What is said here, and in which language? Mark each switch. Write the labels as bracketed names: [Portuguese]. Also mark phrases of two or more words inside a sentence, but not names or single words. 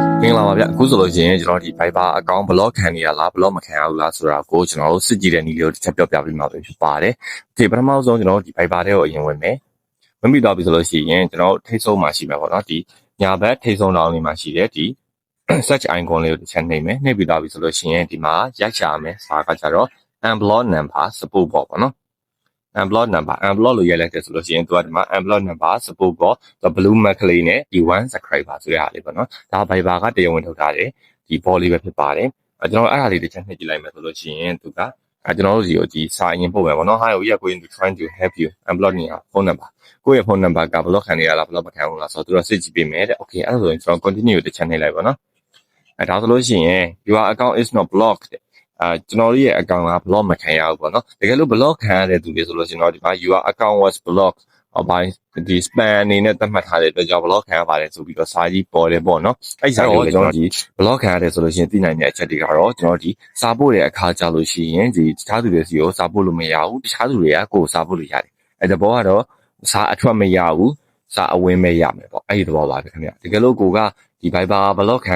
[Burmese] င်္ဂလာပါဗျအခုဆိုလို့ရှိရင်ကျွန်တော်ဒီ Viber အကောင့် block ခံနေရလား block မခံရဘူးလားဆိုတာကိုကျွန်တော်တို့စစ်ကြည့်တဲ့နည်းလေးကိုတစ်ချက်ပြောပြပေးမှာပဲဖြစ်ပါတယ်။ Okay ပထမဆုံးကျွန်တော်တို့ဒီ Viber တွေကိုအရင်ဝင်မယ်။ဝင်ပြီးတော့ပြီဆိုလို့ရှိရင်ကျွန်တော်တို့ထိတ်ဆုံးမှာရှိမှာပေါ့နော်ဒီညာဘက်ထိတ်ဆုံးတောင်းလေးမှာရှိတဲ့ဒီ [English] search icon [Burmese] လေးကိုတစ်ချက်နှိပ်မယ်။နှိပ်ပြီးတော့ပြီဆိုလို့ရှိရင်ဒီမှာရိုက်ချမယ်စာကကြတော့ [English] unblock number support [Burmese] ပေါ့နော်။ [English] unblock number [Burmese] လို့ရိုက်လိုက်တယ်ဆိုလို့ရှိရင်သူကဒီမှာ [English] unblock number support [Burmese] ပေါ့ [English] blue mark [Burmese] ကလေးနဲ့ဒီ1 subscriber ဆိုတဲ့ဟာလေးပေါ့နော်ဒါ Viber ကတရားဝင်ထုတ်ထားတယ်ဒီ ball လေးပဲဖြစ်ပါတယ်ကျွန်တော်အဲ့ဒါလေးတစ်ချက်နှိပ်ကြည့်လိုက်မယ်ဆိုလို့ရှိရင်သူကကျွန်တော်တို့စီကိုဒီစာအရင်ပို့မယ်ပေါ့နော် [English] Hi we are going to trying to help you unblock [Burmese] နေ [English] phone number [Burmese] ကိုယ့်ရဲ့ [English] phone number [Burmese] က block ခံနေရလား block မခံဘူးလားဆိုတော့သူကစစ်ကြည့်ပေးမယ်တဲ့ okay အဲ့ဒါဆိုရင်ကျွန်တော် continue တစ်ချက်နှိပ်လိုက်ပါနော်ဒါဆိုလို့ရှိရင် [English] your account is not blocked [Burmese] ကျွန်တော်ရဲ့ account က block မခံရဘူးပေါ့နော်တကယ်လို့ block ခံရတဲ့သူတွေဆိုလို့ရှိရင်တော့ဒီမှာ [English] your account was blocked by [Burmese] ဒီ spam အနေနဲ့သတ်မှတ်ထားတဲ့အတွက်ကြောင့် block ခံရပါတယ်ဆိုပြီးတော့စာကြီးပေါ်တယ်ပေါ့နော်အဲ့စာကိုကျွန်တော်ဒီ block ခံရတယ်ဆိုလို့ရှိရင်သိနိုင်တဲ့အချက်တွေကတော့ကျွန်တော်ဒီစာပို့တဲ့အခါ ကြလို့ရှိရင်ဒီတခြားသူတွေစီကိုစာပို့လို့မရဘူးတခြားသူတွေကကိုယ်စာပို့လို့ရတယ်အဲ့ဒီဘောကတော့စာအထွက်မရဘူးစာအဝင်မဲ့ရမယ်ပေါ့အဲ့ဒီသဘောပါပဲခင်ဗျတကယ်လို့ကိုကဒီ Viber block ခံ